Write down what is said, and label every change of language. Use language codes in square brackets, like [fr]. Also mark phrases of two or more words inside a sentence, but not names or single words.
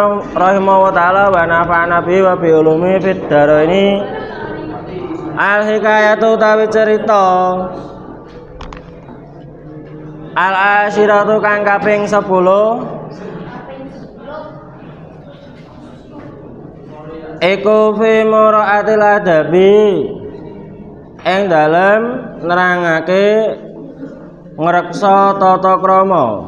[ar] رحمه الله تعالى ونفعنا به وبعلومه في الدارين. الحكاية [jv] utawi cerita [ar] العاشرة [jv] kang kaping 10 iku [ar] في مراعاة الأدب [jv] ing dalem nerangake ngreksa tata krama.